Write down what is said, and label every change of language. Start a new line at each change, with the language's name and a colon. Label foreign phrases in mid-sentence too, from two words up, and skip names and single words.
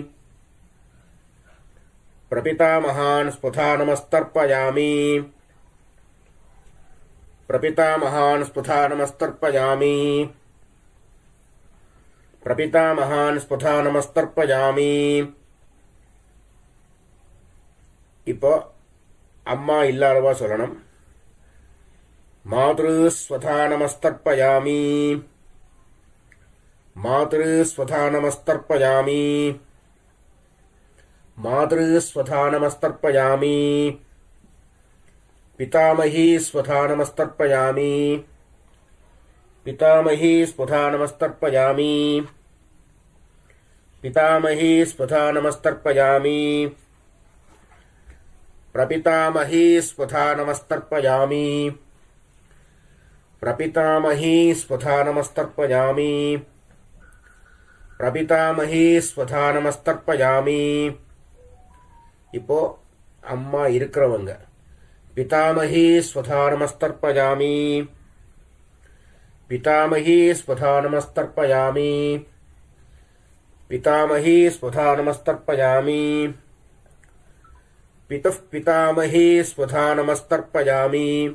Sanskrit: प्रपितामहान् स्वधा नमस्तर्पयामि. प्रपितामहान् स्वधा नमस्तर्पयामि. प्रपितामहान् स्वधा नमस्तर्पयामि.
Tamil: இப்போ அம்மா இல்லாதவா சொல்லணும்.
Sanskrit: मातृ स्वधा नमस्तर्पयामि. मातृ स्वधा नमस्तर्पयामि. मातृ स्वधा नमस्तर्पयामि. पितामही स्वधा नमस्तर्पयामि. पितामही स्वधा नमस्तर्पयामि. पितामही स्वधा नमस्तर्पयामि. प्रपितामही स्वधा नमस्तर्पयामि. प्रपितामही स्वधा नमस्तर्पयामि. प्रपितामही स्वधा नमस्तर्पयामि.
Tamil: இப்போ அம்மா இருக்கிறவங்க
Sanskrit: पितामही स्वधा नमस्तर्पयामि. पितामही स्वधा नमस्तर्पयामि. पितामही स्वधा नमस्तर्पयामि. पितुः पितामही स्वधा नमस्तर्पयामि.